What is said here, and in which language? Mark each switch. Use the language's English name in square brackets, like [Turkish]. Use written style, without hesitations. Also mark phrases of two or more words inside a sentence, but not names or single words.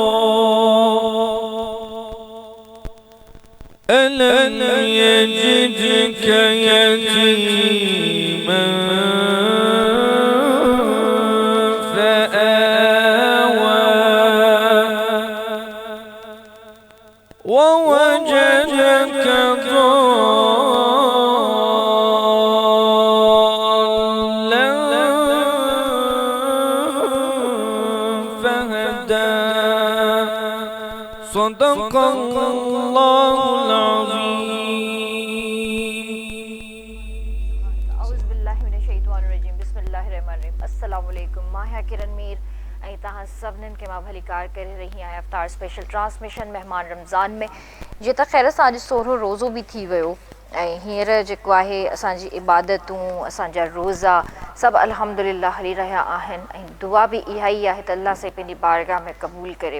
[Arabic] ألم يجدك يتيما فآوى ووجدك ضالا فهدى. صدق الله العظيم. أعوذ بالله من الشيطان الرجيم. बिस्मिल्लाहिर्रहमानिर्रहीम. السلام عليكم. [Sindhi] मां है किरण मीर ऐं तव्हां सभिनीनि खे मां भली कार करे रही आहियां इफ्तार [English] special transmission [Sindhi] महिमान रमज़ान में। जीअं त ख़ैर सां अॼु 16 रोज़ो बि थी वियो ऐं हींअर जेको आहे असांजी इबादतूं असांजा रोज़ा सभु अल्हम्दुलिल्लाह हली रहिया आहिनि ऐं दुआ बि इहा ई आहे त अल्लाह से पंहिंजी बारगाह में क़बूल करे।